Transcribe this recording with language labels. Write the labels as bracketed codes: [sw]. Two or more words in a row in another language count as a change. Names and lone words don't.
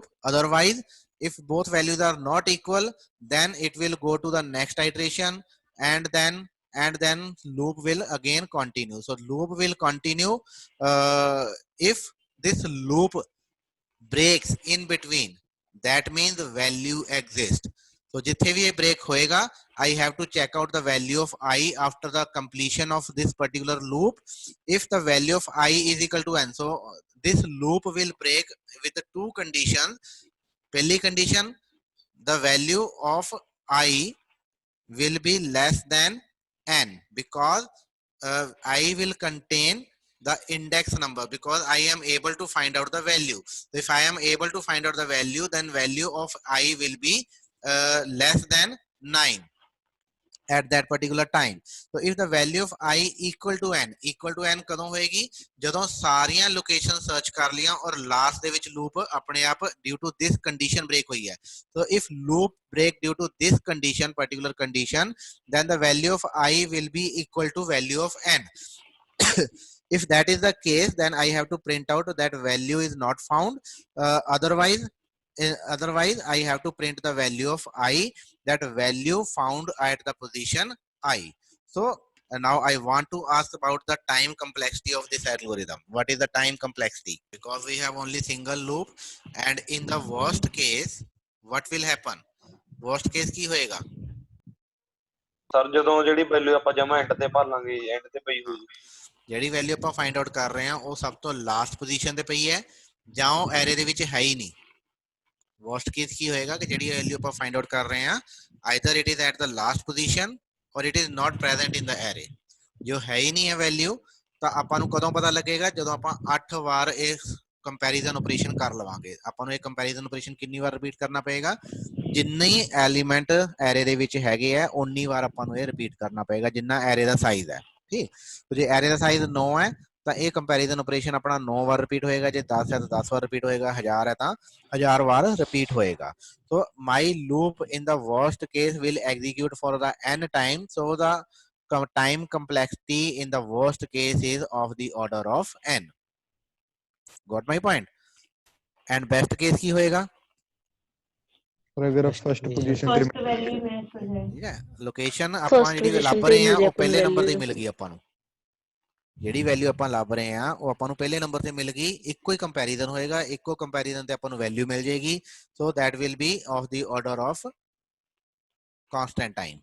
[en] Otherwise, if both values are not equal, then it will go to the next iteration, and then loop will again continue. So loop will continue. If this loop breaks in between, that means the value exists. So [pa] ਜਿਥੇ ਭੀ ਯੇ [en] break होएगा, I have to check out the value of I after the completion of this particular loop. If the value of I is equal to n, so this loop will break with the two conditions. Pehli condition, the value of I will be less than n, because I will contain the index number, because I am able to find out the value. So if I am able to find out the value, then value of I will be less than 9 at that particular time. So if the value of I equal to n [pa] ਕਦੋਂ ਹੋਏਗੀ, ਜਦੋਂ ਸਾਰੀਆਂ ਲੋਕੇਸ਼ਨ ਸਰਚ ਕਰ ਲੀਆਂ ਔਰ ਲਾਸਟ ਦੇ ਵਿੱਚ ਲੂਪ ਆਪਣੇ ਆਪ [en] due to this condition break [pa] ਹੋਈ ਹੈ. [en] So if loop break due to this condition, particular condition, then the value of I will be equal to value of n. If that is the case, then I have to print out that value is not found. Otherwise I have to print the value of I, that value found at the position I. So now I want to ask about the time complexity of this algorithm. What is the time complexity? Because we have only single loop, and in the worst case, what will happen? Worst case [pa] ਕੀ ਹੋਏਗਾ? ਸਰ ਜਦੋਂ ਜਿਹੜੀ ਵੈਲਿਊ ਆਪਾਂ ਜਮਾ ਐਂਡ ਤੇ ਭਰ ਲਾਂਗੇ, ਐਂਡ ਤੇ ਪਈ ਹੋਈ ਜਿਹੜੀ ਵੈਲਿਊ ਆਪਾਂ [en] find out [pa] ਕਰ ਰਹੇ ਹਾਂ ਉਹ ਸਭ ਤੋਂ [en] last position [pa] ਤੇ ਪਈ ਹੈ ਜਾਂ ਉਹ ਐਰੇ ਦੇ ਵਿੱਚ ਹੈ ਹੀ ਨਹੀਂ. [en] worst case [pa] ਕੀ ਹੋਏਗਾ ਕਿ ਜਿਹੜੀ ਵੈਲਿਊ ਆਪਾਂ [en] find out [pa] ਕਰ ਰਹੇ ਹਾਂ, [en] either it is at the last position or it is not present in the array. [pa] ਜੋ ਹੈ ਹੀ ਨਹੀਂ ਹੈ ਵੈਲਿਊ, ਤਾਂ ਆਪਾਂ ਨੂੰ ਕਦੋਂ ਪਤਾ ਲੱਗੇਗਾ? ਜਦੋਂ ਆਪਾਂ 8 ਵਾਰ ਇਸ [en] comparison operation [pa] ਕਰ ਲਵਾਂਗੇ. ਆਪਾਂ ਨੂੰ ਇਹ [en] comparison operation [pa] ਕਿੰਨੀ ਵਾਰ ਰਿਪੀਟ ਕਰਨਾ ਪਏਗਾ? ਜਿੰਨੇ ਹੀ ਐਲੀਮੈਂਟ ਐਰੇ ਦੇ ਵਿੱਚ ਹੈਗੇ ਆ ਉਨੀ ਵਾਰ ਆਪਾਂ ਨੂੰ ਇਹ ਰਿਪੀਟ ਕਰਨਾ ਪਏਗਾ ਜਿੰਨਾ ਐਰੇ ਦਾ ਸਾਈਜ਼ ਹੈ. ਠੀਕ, ਜੇ ਐਰੇ ਦਾ ਸਾਈਜ਼ 9 ਹੈ ਤਾਂ ਇਹ [en] comparison operation [pa] ਆਪਣਾ 9 ਵਾਰ ਰਿਪੀਟ ਹੋਏਗਾ. ਜੇ 10 ਹੈ ਤਾਂ 10 ਵਾਰ ਰਿਪੀਟ ਹੋਏਗਾ. 1000 ਹੈ ਤਾਂ 1000 ਵਾਰ ਰਿਪੀਟ ਹੋਏਗਾ. [en] So my loop in the worst case will execute for the n time. So the time complexity in the worst case is of the order of n. Got my point? And best case [pa] ਕੀ ਹੋਏਗਾ? [hi] और अगर [en] first position first value [hi] मैच हो जाए। [pa] ਠੀਕ ਹੈ, ਲੋਕੇਸ਼ਨ ਆਪਾਂ ਜਿਹੜੀ ਲੱਭ ਰਹੇ ਆ ਉਹ ਪਹਿਲੇ ਨੰਬਰ ਤੇ ਮਿਲ ਗਈ ਆਪਾਂ ਨੂੰ. ਜਿਹੜੀ ਵੈਲਿਊ ਆਪਾਂ ਲੱਭ ਰਹੇ ਆ ਉਹ ਆਪਾਂ ਨੂੰ ਪਹਿਲੇ ਨੰਬਰ ਤੇ ਮਿਲ ਗਈ. ਇੱਕੋ ਹੀ ਕੰਪੈਰੀਜ਼ਨ ਹੋਏਗਾ, ਇੱਕੋ ਕੰਪੈਰੀਜ਼ਨ ਤੇ ਆਪਾਂ ਨੂੰ ਵੈਲਿਊ ਮਿਲ ਜਾਏਗੀ. [en] So that will be of the order of constant time.